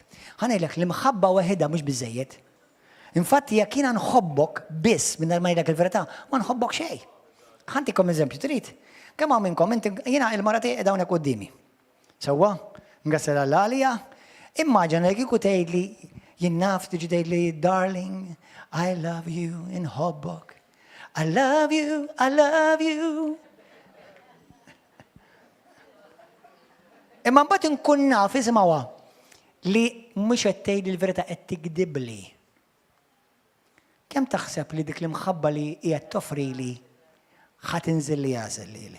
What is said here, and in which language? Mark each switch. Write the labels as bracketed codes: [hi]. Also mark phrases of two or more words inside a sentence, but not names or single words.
[mt] Ħanilek l-imħabba waħedha mhux biżejjed. Infatti jekk jiena nħobbok biss mingħajr ma ngħidlek il-verità, ma nħobbok xejn. Ħantikom eżempju trid. Kemm hawn minnkom jiena il-mara tiegħi qiegħda hawnhekk qudiemi. Sewwa, ngassel għall-għalija, immaġina li kieku tgħidli jien naf tiġi tgħidli [en] darling, I love you [mt] inħobbok. [en] I love you, I love you. [mt] Imma mbagħad inkun naf isimgħuha li mhux qed tgħidli l-verità qed tikdibli. Kemm taħseb li dik l-imħabba li qiegħed toffrili ħadd inżil li jażel lili.